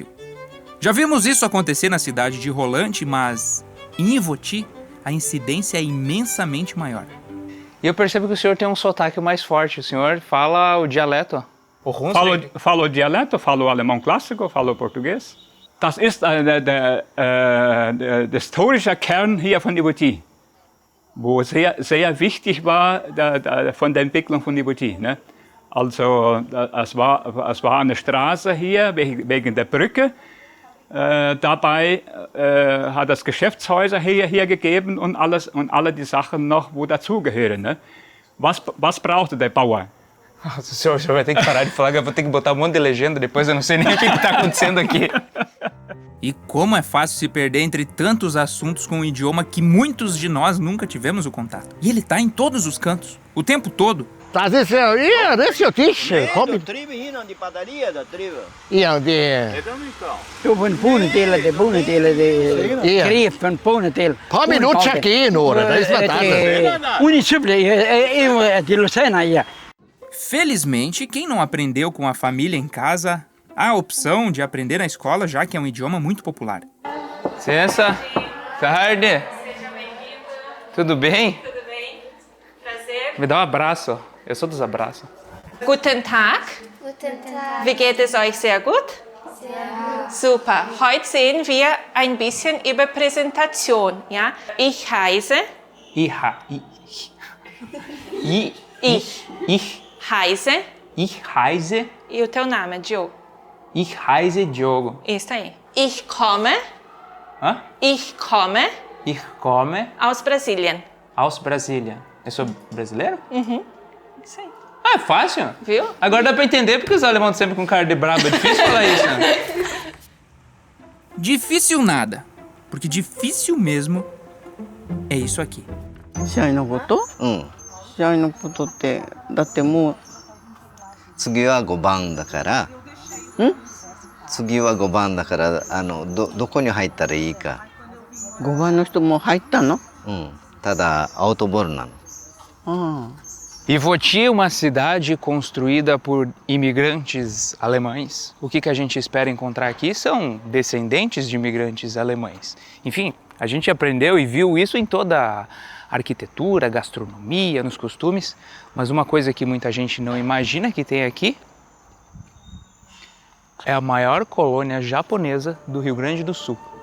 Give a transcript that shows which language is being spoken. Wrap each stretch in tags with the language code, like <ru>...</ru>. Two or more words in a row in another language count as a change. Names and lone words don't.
<pt>Já vimos isso acontecer na cidade de Rolante, mas em Ivoti a incidência é imensamente maior. E eu percebo que o senhor tem um sotaque mais forte. O senhor fala o dialeto. O Hunsrück. Falo dialeto, falo alemão clássico, falo português.</pt> <de>Das ist der historische Kern hier von Ivoti, wo sehr wichtig war von der Entwicklung von Ivoti. Ne? Also es war eine Straße hier wegen der Brücke. Dabei hat es Geschäftshäuser hier gegeben und alle die Sachen noch, wo dazugehören. Ne? Was brauchte der Bauer?</de> <pt>Nossa, o senhor vai ter que parar de falar, que eu vou ter que botar um monte de legenda depois, eu não sei nem o que está acontecendo aqui. E como é fácil se perder entre tantos assuntos com um idioma que muitos de nós nunca tivemos o contato. E ele tá em todos os cantos, o tempo todo.</pt> <de>Das ist ja, das ist ja Tisch. Komm. Da drüben hin an die Batterie, da drüben. Ja, die... Du, von Bohnenteile, die Griff von Bohnenteile. Paar Minuten aqui, Nora, da ist nada.</de> <pt>Município, de Lucena aí. Felizmente, quem não aprendeu com a família em casa, há a opção de aprender na escola, já que é um idioma muito popular. Licença. Tarde. Tudo bem? Tudo bem? Prazer. Me dá um abraço. Eu sou dos abraços.</pt> <de>Guten Tag. Guten Tag. Wie geht es euch? Sehr gut? Sehr gut. Super. Heute sehen wir ein bisschen über Präsentation. Ja? Ich heiße. Ich heiße.</de> <pt>E o teu nome, Diogo?</pt> <de>Ich heiße Diogo.</de> <pt>Isso aí.</pt> <de>Ich komme. Hã? Ich komme. Ich komme Aus Brasilien. aus Brasília.</de> <pt>Eu sou brasileiro? Uhum. Isso aí. Ah, é fácil. Viu? Agora dá pra entender porque os alemães sempre com cara de brabo. É difícil falar isso, né? Difícil nada, porque difícil mesmo é isso aqui.</pt> <ja>試合のこと試合のことってだってもう次は5番だから次は5番だからどこに入ったらいいか 5番の人も入ったのただアウトボールなの</ja> <pt>Ivoti é uma cidade construída por imigrantes alemães. O que a gente espera encontrar aqui são descendentes de imigrantes alemães. Enfim, a gente aprendeu e viu isso em toda a arquitetura, gastronomia, nos costumes, mas uma coisa que muita gente não imagina que tem aqui é a maior colônia japonesa do Rio Grande do Sul.</pt>